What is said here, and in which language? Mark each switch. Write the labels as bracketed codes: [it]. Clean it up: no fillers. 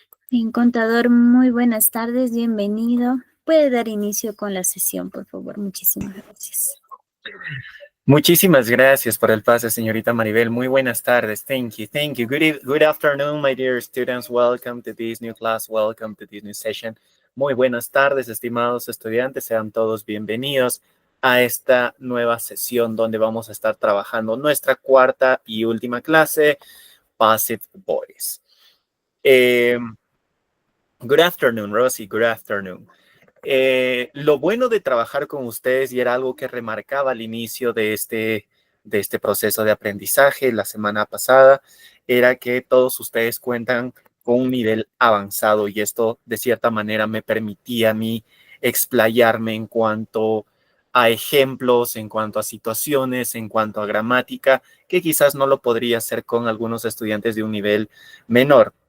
[es] Bien, contador, muy buenas tardes, bienvenido. Puede dar inicio con la sesión, por favor. Muchísimas gracias. Muchísimas gracias por el pase, señorita Maribel. Muy buenas tardes. [en] Thank you. Thank you. Good afternoon, my dear students. Welcome to this new class. Welcome to this new session. [es] Muy buenas tardes, estimados estudiantes. Sean todos bienvenidos a esta nueva sesión donde vamos a estar trabajando nuestra cuarta y última clase, Passive Voice. [en] Good afternoon, Rosie. Good afternoon. [es] Lo bueno de trabajar con ustedes, y era algo que remarcaba al inicio de este proceso de aprendizaje la semana pasada, era que todos ustedes cuentan con un nivel avanzado y esto de cierta manera me permitía a mí explayarme en cuanto a ejemplos, en cuanto a situaciones, en cuanto a gramática, que quizás no lo podría hacer con algunos estudiantes de un nivel menor.